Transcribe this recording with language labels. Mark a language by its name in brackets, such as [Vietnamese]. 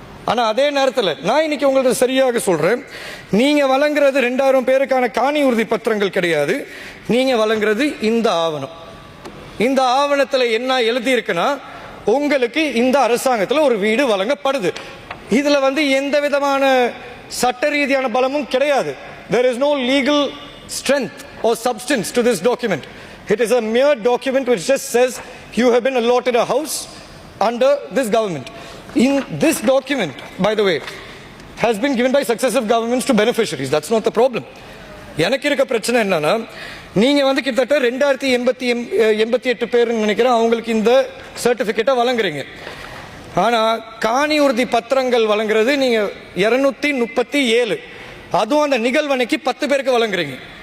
[Tamil] ஆனா அதே நேரத்தில் நான் இன்னைக்கு உங்களுக்கு சரியாக சொல்றேன், நீங்க வழங்குறது 2000 பேருக்கான காணி உறுதி பத்திரங்கள் கிடையாது. நீங்க வழங்குறது இந்த ஆவணம். இந்த ஆவணத்துல என்ன எழுதி இருக்குன்னா, உங்களுக்கு இந்த அரசாங்கத்தில் ஒரு வீடு வழங்கப்படுது. இதுல வந்து எந்த விதமான சட்ட ரீதியான பலமும் கிடையாது. [English] There is no legal strength or substance to this document. It is a mere document which just says you have been allotted a house under this government. In this document, by the way, has been given by successive governments to beneficiaries. That's not the problem. [Tamil] எனக்கு இருக்க பிரச்சனை என்னன்னா, நீங்க வந்து கிட்டத்தட்ட 2088 பேருன்னு நினைக்கிறேன் அவங்களுக்கு இந்த சர்டிபிகேட்டை வழங்குறீங்க. ஆனா காணி உறுதி பத்திரங்கள் வழங்குறது நீங்க 237, அதுவும் அந்த நிகழ்வனைக்கு 10 பேருக்கு வழங்குறீங்க.